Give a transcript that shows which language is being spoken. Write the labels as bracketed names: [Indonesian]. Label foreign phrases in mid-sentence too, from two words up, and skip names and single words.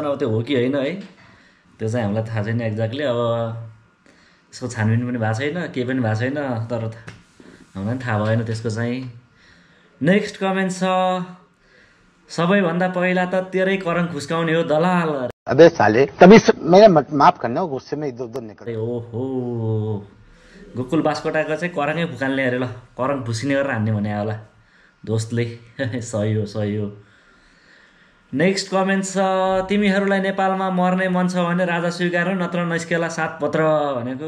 [Nepali] अब त्यो हो कि होइन है, त्यो चाहिँ हामीलाई थाहा छैन एक्ज्याक्टली। अब त्यसको छानबिन पनि भएको छैन, केही पनि भएको छैन, तर हामीलाई पनि थाहा भएन त्यसको चाहिँ। [English] next comment [Nepali] छ, सबैभन्दा पहिला त तेरै करङ खुस्काउने हो दलाल। [Hindi] अबे साले, तभी मेरा माफ करना, गुस्से में इधर उधर निकल। [Nepali] ओहो, गोकुल बास्कोटाको चाहिँ करङै फुकाल्ने अरे। ल, करङ फुसिने गरेर हान्ने भने होला दोस्तले। सही हो, सही हो। [English] next comment [Nepali] छ, तिमीहरूलाई नेपालमा मर्ने मन छ भने राजा स्वीकार, नत्र नस्केला 7 पत्र भनेको।